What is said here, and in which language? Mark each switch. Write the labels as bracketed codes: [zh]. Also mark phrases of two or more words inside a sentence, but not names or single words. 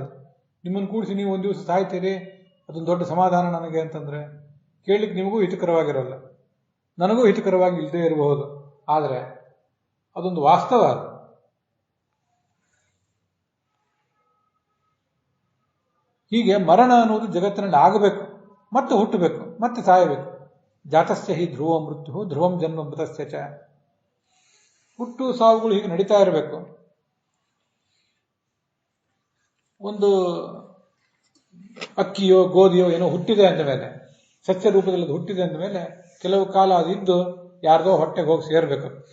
[kn] ನಿಮ್ಮನ್ನು ಕೂಡಿಸಿ ನೀವು ಒಂದು ದಿವಸ ಸಾಯ್ತೀರಿ, ಅದೊಂದು ದೊಡ್ಡ ಸಮಾಧಾನ ನನಗೆ ಅಂತಂದರೆ ಕೇಳಲಿಕ್ಕೆ ನಿಮಗೂ ಹಿತಕರವಾಗಿರೋಲ್ಲ, ನನಗೂ ಹಿತಕರವಾಗಿ ಇಲ್ಲದೇ ಇರಬಹುದು. ಆದರೆ ಅದೊಂದು ವಾಸ್ತವ. ಅದು ಹೀಗೆ ಮರಣ ಅನ್ನೋದು ಜಗತ್ತಿನಲ್ಲಿ ಆಗಬೇಕು, ಮತ್ತೆ ಹುಟ್ಟಬೇಕು, ಮತ್ತೆ ಸಾಯಬೇಕು. [sa] ಜಾತಸ್ಯ ಹಿ ಧ್ರುವ ಮೃತ್ಯು ಧ್ರುವಂ ಜನ್ಮ ಮೃತಸ್ಯ ಚ. [kn] ಹುಟ್ಟು ಸಾವುಗಳು ಹೀಗೆ ನಡೀತಾ ಇರಬೇಕು. ಒಂದು ಅಕ್ಕಿಯೋ ಗೋಧಿಯೋ ಏನೋ ಹುಟ್ಟಿದೆ ಅಂದ ಮೇಲೆ, ಸಸ್ಯ ರೂಪದಲ್ಲಿ ಅದು ಹುಟ್ಟಿದೆ ಅಂದ ಮೇಲೆ ಕೆಲವು ಕಾಲ ಅದು ಇದ್ದು ಯಾರ್ದೋ ಹೊಟ್ಟೆಗೆ ಹೋಗಿ ಸೇರ್ಬೇಕು.